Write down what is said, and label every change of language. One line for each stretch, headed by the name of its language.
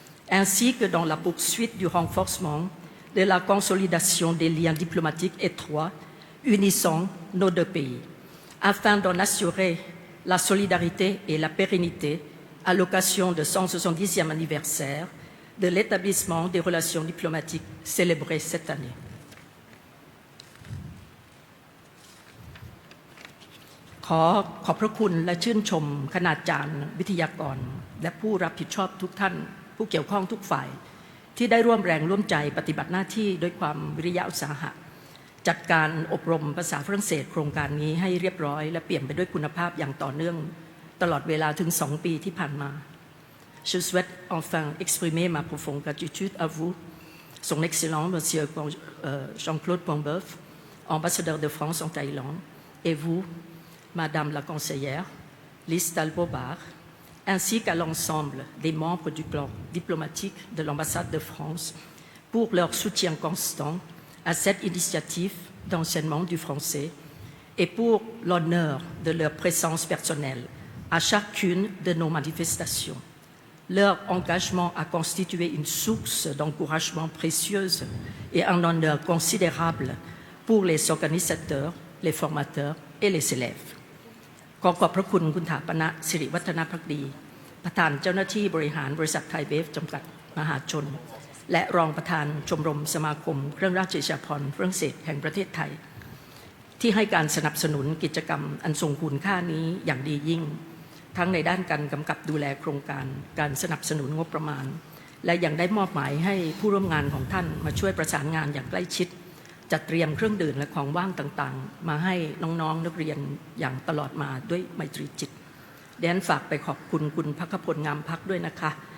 French: ainsi que dans la poursuite du renforcement de la consolidation des liens diplomatiques étroits unissant nos deux pays, afin d'en assurer la solidarité et la pérennité à l'occasion du 170e anniversaire de l'établissement des relations diplomatiques célébrées cette année.
Thai: ขอขอบพระคุณและชื่นชมคณาจารย์วิทยากรและผู้รับผิดชอบทุกท่านผู้เกี่ยวข้องทุกฝ่ายที่ได้ร่วมแรงร่วมใจปฏิบัติหน้าที่ด้วยความวิริยะอุตสาหะ จัดการอบรมภาษาฝรั่งเศสโครงการนี้ให้เรียบร้อยและเปลี่ยนไปด้วยคุณภาพอย่างต่อเนื่องตลอดเวลาถึง2 ปีที่ผ่านมา
French: Je souhaite enfin exprimer ma profonde gratitude à vous, Son Excellence Monsieur Jean-Claude Pombeuf, ambassadeur de France en Thaïlande, et vous, Madame la conseillère, Lise Talbot-Barr, ainsi qu'à l'ensemble des membres du corps diplomatique de l'ambassade de France pour leur soutien constant à cette initiative d'enseignement du français et pour l'honneur de leur présence personnelle à chacune de nos manifestations. Leur engagement a constitué une source d'encouragement précieuse et un honneur considérable pour les organisateurs, les formateurs et les élèves.
Thai: ขอขอบพระคุณคุณถาปณะสิริวัฒนภักดีประธานเจ้าหน้าที่บริหารบริษัทไทยเบฟจำกัดมหาชนและรองประธานชมรมสมาคมเครื่องราชอิสริยาภรณ์ฝรั่งเศสแห่งประเทศไทย ที่ให้การสนับสนุนกิจกรรมอันทรงคุณค่านี้อย่างดียิ่งทั้งในด้านการกำกับดูแลโครงการการสนับสนุนงบประมาณและยังได้มอบหมายให้ผู้ร่วมงานของท่านมาช่วยประสานงานอย่างใกล้ชิดจัดเตรียมเครื่องดื่มและของว่างต่างๆมาให้น้องๆนักเรียนอย่างตลอดมาด้วยไมตรีจิตดิฉันฝากไปขอบคุณคุณภัคพลงามพักด้วยนะคะ